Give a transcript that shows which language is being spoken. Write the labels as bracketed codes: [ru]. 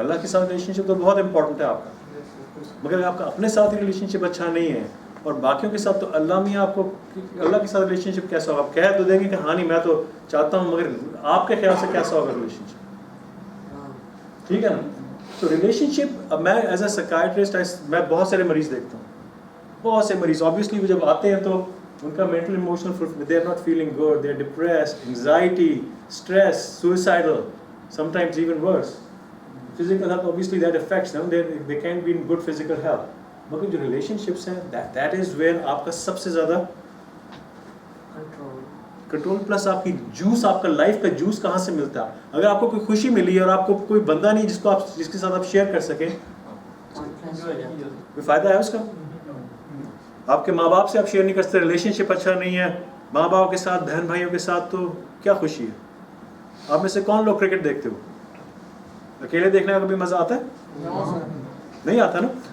[ur] اللہ کے ساتھ ریلیشن شپ تو بہت امپورٹنٹ ہے آپ کا. مگر آپ کا اپنے ساتھ ریلیشن شپ اچھا نہیں ہے اور باقیوں کے ساتھ، تو اللہ میاں آپ کو اللہ کے ساتھ ریلیشن شپ کیسا ہوگا؟ آپ کہہ تو دیں گے کہ ہاں نہیں میں تو چاہتا ہوں، مگر آپ کے خیال سے کیسا ہوگا ریلیشن شپ؟ ٹھیک ہے نا. تو ریلیشن شپ، اب میں ایز اے سائکیٹرسٹ میں بہت سارے مریض دیکھتا ہوں. بہت سے مریض اوبیسلی جب آتے ہیں تو ان کا mental emotional, [en] they are not feeling good, they are depressed, [ur] anxiety, stress, suicidal, [en] Sometimes even worse. Physical health, obviously that affects them. They can't be in good physical health. [ur] مگر جو relationships ہیں [en] that is where [ur] آپ کا سب سے زیادہ control plus آپ کی juice, آپ کا لائف کا جوس کہاں سے ملتا ہے؟ اگر آپ کو کوئی خوشی ملی ہے اور آپ کو کوئی بندہ نہیں جس کے ساتھ آپ شیئر کر سکیں، کوئی فائدہ ہے اس کا؟ آپ کے ماں باپ سے آپ شیئر نہیں کر سکتے، ریلیشن شپ اچھا نہیں ہے ماں باپ کے ساتھ، بہن بھائیوں کے ساتھ، تو کیا خوشی ہے؟ آپ میں سے کون لوگ کرکٹ دیکھتے ہو؟ اکیلے دیکھنے کا کبھی مزہ آتا ہے؟ نہیں آتا نا.